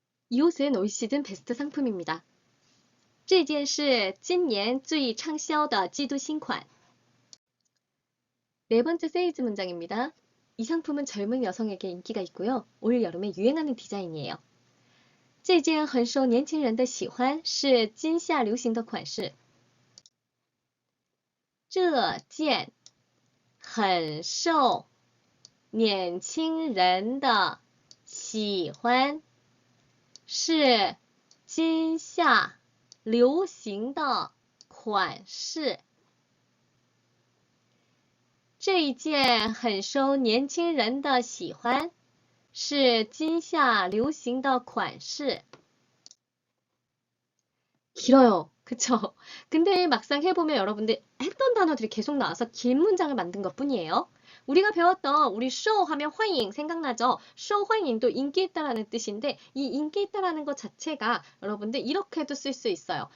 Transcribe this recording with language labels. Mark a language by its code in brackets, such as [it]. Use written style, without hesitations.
[ko] 이 옷은 올 시즌 베스트 상품입니다. [zh] 这件是今年最畅销的季度新款. [ko] 네 번째 세일즈 문장입니다. 이 상품은 젊은 여성에게 인기가 있고요. 올 여름에 유행하는 디자인이에요. [zh] 这件很受年轻人的喜欢，是今夏流行的款式。这件很受年轻人的喜欢，是今夏流行的款式。这一件很受年轻人的喜欢，是今夏流行的款式。 [ko] 길어요. 그쵸? 근데 막상 해보면 여러분들 했던 단어들이 계속 나와서 긴 문장을 만든 것 뿐이에요. 우리가 배웠던 우리 쇼 하면 환영 생각나죠? 쇼 환영도 인기 있다라는 뜻인데 이 인기 있다라는 것 자체가 여러분들 이렇게도 쓸 수 있어요.